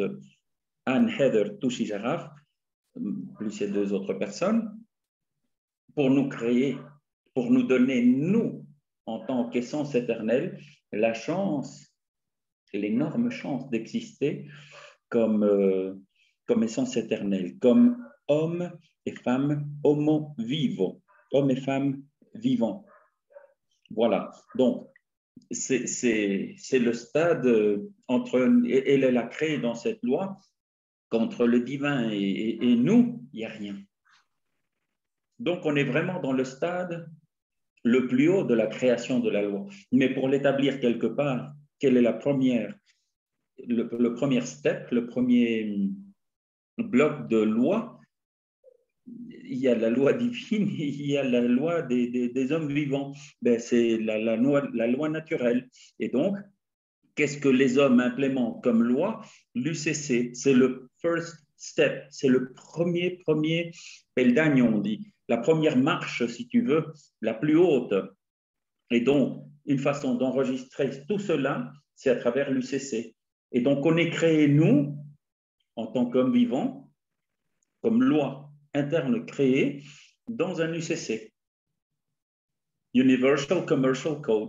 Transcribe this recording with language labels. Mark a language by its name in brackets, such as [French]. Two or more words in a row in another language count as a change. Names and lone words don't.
[French] Anne Heather Touchi-Jaraf, plus ces deux autres personnes, pour nous créer, pour nous donner, nous, en tant qu'essence éternelle, la chance, l'énorme chance d'exister comme essence éternelle, comme hommes et femmes [Latin] homo vivo, [French] hommes et femmes vivants. Voilà, donc c'est le stade entre, elle a créé dans cette loi qu'entre le divin et nous, il n'y a rien. Donc on est vraiment dans le stade le plus haut de la création de la loi. Mais pour l'établir quelque part, quelle est le premier step, le premier bloc de loi? Il y a la loi divine, il y a la loi des hommes vivants. Ben, c'est la loi naturelle. Et donc, qu'est-ce que les hommes implémentent comme loi? L'UCC, c'est le [English] first step, [French] c'est le premier peldagne, on dit, la première marche, si tu veux, la plus haute. Et donc, une façon d'enregistrer tout cela, c'est à travers l'UCC. Et donc, on est créé, nous, en tant qu'hommes vivants, comme loi interne créée dans un UCC, [English] Universal Commercial Code.